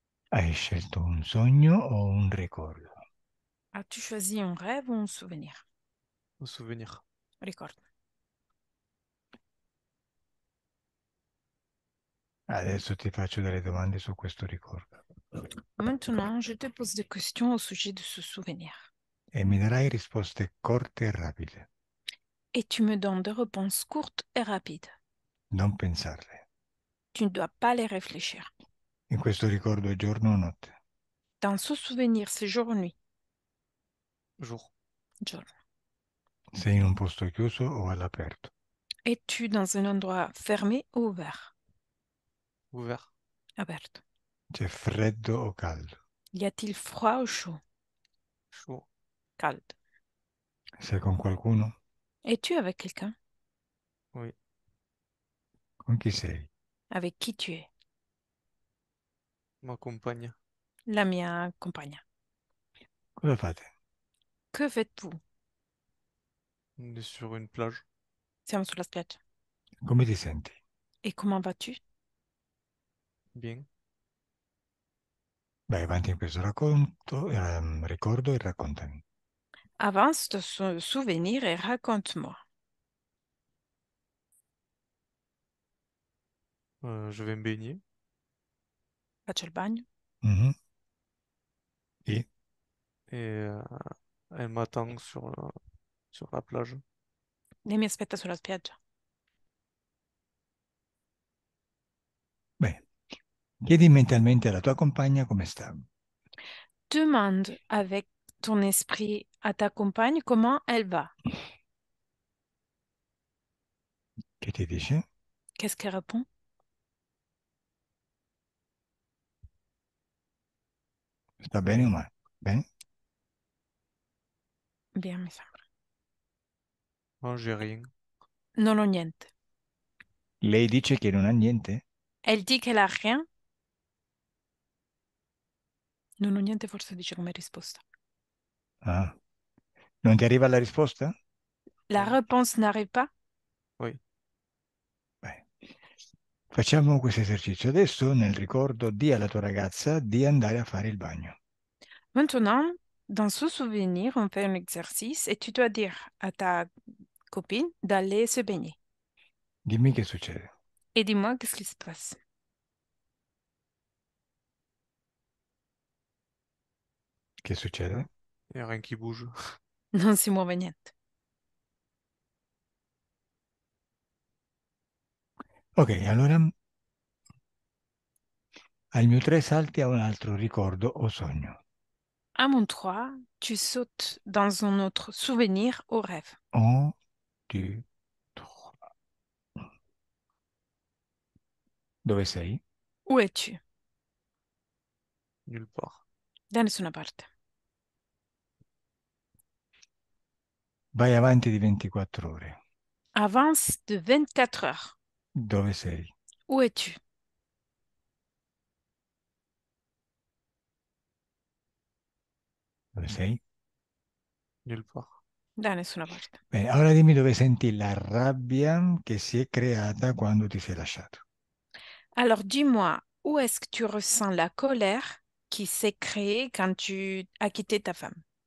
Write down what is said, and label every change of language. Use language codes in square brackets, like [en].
[it] Hai scelto un sogno o un ricordo? [fr] As-tu choisi un rêve ou un souvenir? Un souvenir. [it] Ricordo. Adesso ti faccio delle domande su questo ricordo [fr] Maintenant, je te pose des questions au sujet de ce souvenir. [it] e mi darai risposte corte e rapide. [fr] Et tu me donnes des réponses courtes et rapides. [it] Non pensarle. [fr] Tu ne dois pas les réfléchir. [it] In questo ricordo è giorno o notte? [fr] Dans ce souvenir, c'est jour ou nuit? Jour. Jour. [it] Sei in un posto chiuso o all'aperto? [fr] Es-tu dans un endroit fermé ou ouvert? Ouvert. [it] Aperto. C'è freddo o caldo? [fr] Y a-t-il froid ou chaud? Chaud. [it] Calde. Sei con qualcuno? [fr] Es-tu avec quelqu'un? Oui. [it] Con chi sei? [fr] Avec qui tu es? Ma compagne. [it] La mia compagna. Cosa fate? [fr] Que faites-vous? On est sur une plage. [it] Siamo sulla spiaggia. Come ti senti? [fr] Et comment vas-tu? Bien. [it] Vai avanti in questo ricordo e raccontami. [fr] Avance de ce souvenir et raconte-moi. Je vais me baigner. [it] Faccio il bagno. Mhm. E [fr] Et elle m'attend sur la plage. [it] Lei mi aspetta sulla spiaggia. beh, chiedi mentalmente alla tua compagna come sta. [fr] Demande avec ton esprit à ta compagne comment elle va. [it] Che ti dice? [fr] Qu'est-ce qu'elle répond? [it] Sta bene o male? Bene? [fr] Bien, [it] mi sembra. [fr] Non, j'ai rien. [it] Non ho niente. Lei dice che non ha niente? [fr] Elle dit qu'elle a rien. [it] Non ho niente, forse dice come risposta. Ah. Non ti arriva la risposta? [fr] La Non. réponse n'arrive pas. Oui. [it] Beh, facciamo questo esercizio. Adesso nel ricordo di alla tua ragazza di andare a fare il bagno. [fr] Maintenant, dans ce souvenir, on fait un exercice et tu dois dire à ta copine d'aller se baigner. [it] Dimmi che succede. [fr] Et dis-moi qu'est-ce qui se passe. [it] Che succede? [fr] Il n'y a rien qui bouge. [it] Non si muove niente. Ok, allora al mio 3 salti a un altro ricordo o sogno. [fr] À mon 3, tu sautes dans un autre souvenir au rêve. [it] 1, 2, 3. Dove sei? [fr] Où es-tu? Nulle part. [it] Da nessuna parte. Vai avanti di 24 ore. [fr] Avance de 24 heures. [it] Dove sei? [fr] Où es-tu? [it] Dove sei? [fr] Nulle part. [it] Da nessuna parte. Bene, ora dimmi dove senti la rabbia che si è creata quando ti sei lasciato. [fr] Alors dis-moi, où est-ce que tu ressens la colère qui s'est créée quand tu as quitté ta femme?